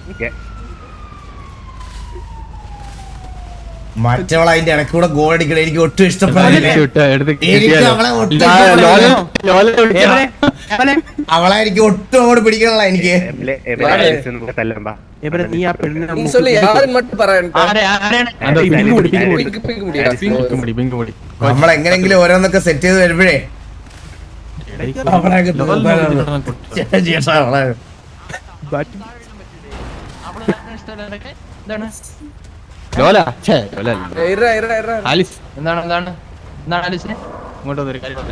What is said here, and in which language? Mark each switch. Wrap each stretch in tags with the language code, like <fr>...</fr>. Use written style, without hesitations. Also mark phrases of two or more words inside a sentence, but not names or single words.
<ml>മറ്റവളെ അതിന്റെ ഇടയ്ക്കൂടെ ഗോൾ അടിക്കണ എനിക്ക് ഒട്ടും ഇഷ്ടപ്പെടില്ല. എനിക്ക് അവളെ ഒട്ടും അവളെ എനിക്ക് ഒട്ടും അങ്ങോട്ട് പിടിക്കണല്ല. എനിക്ക് നീ ആ പെണ്ണിനെ</ml> <ta>நீ சொல்லு யாரு மட்டும் പറയണ്ട.</ta> <ml>നമ്മളെങ്ങനെങ്കിലും ഓരോന്നൊക്കെ സെറ്റ് ചെയ്ത് വരുമ്പോഴേ ആലിസ് എന്താണ് ആലിസ് ഇങ്ങോട്ട് വന്നൊരു കാര്യം പറഞ്ഞേ.</ml>